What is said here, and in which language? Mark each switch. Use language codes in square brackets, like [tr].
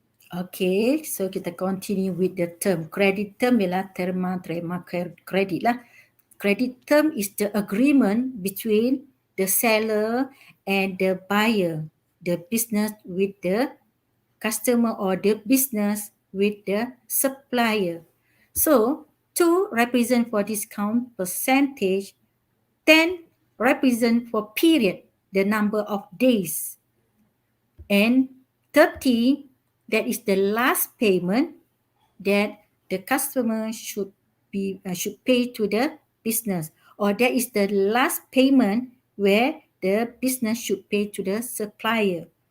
[en] Okay, so kita continue with the term. [ms] Credit term ialah terma kredit lah. [en] Credit term is the agreement between the seller and the buyer, the business with the customer or the business with the supplier. So 2 represent for discount percentage, 10 represent for period, the number of days, and 30, that is the last payment that the customer should pay to the business, or that is the last payment where the business should pay to the supplier.